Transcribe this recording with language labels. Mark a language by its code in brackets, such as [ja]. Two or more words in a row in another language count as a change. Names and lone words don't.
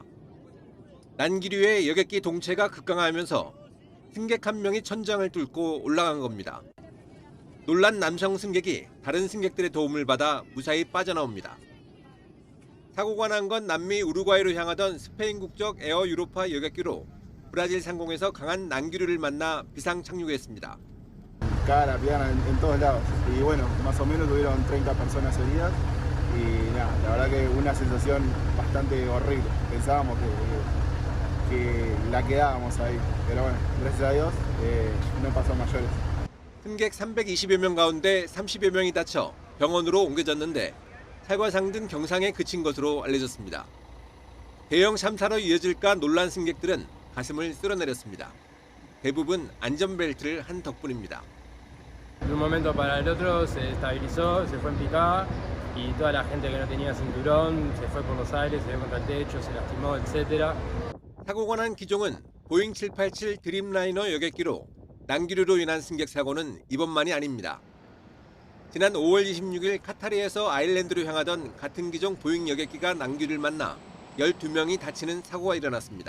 [ko] 난기류의 여객기 동체가 급강하면서 승객 한 명이 천장을 뚫고 올라간 겁니다. 놀란 남성 승객이 다른 승객들의 도움을 받아 무사히 빠져나옵니다. 사고가 난 건 남미 우루과이로 향하던 스페인 국적 에어 유로파 여객기로 브라질 상공에서 강한 난기류를 만나 비상 착륙했습니다. [es] Cara, pierna en todos lados. Y bueno, más o menos tuvieron 30 personas heridas. Y nada, la verdad que una sensación bastante horrible. Pensábamos que la quedábamos ahí. Pero bueno, gracias a Dios no pasó mayores. [ko] 승객 320여 명 가운데 30여 명이 다쳐 병원으로 옮겨졌는데 살과상 등 경상에 그친 것으로 알려졌습니다. 대형 참사로 이어질까 놀란 승객들은 가슴을 쓸어내렸습니다. 대부분 안전벨트를 한 덕분입니다. [es] De un momento para el otro se estabilizó, se fue en picada y toda la gente que no tenía cinturón se fue por los aires, se dio contra el techo, se lastimó, etc. [ko] 사고가 난 기종은 보잉 787 드림라이너 여객기로 난기류로 인한 승객 사고는 이번만이 아닙니다. 지난 5월 26일 카타르에서 아일랜드로 향하던 같은 기종 보잉 여객기가 난기류를 만나 12명이 다치는 사고가 일어났습니다.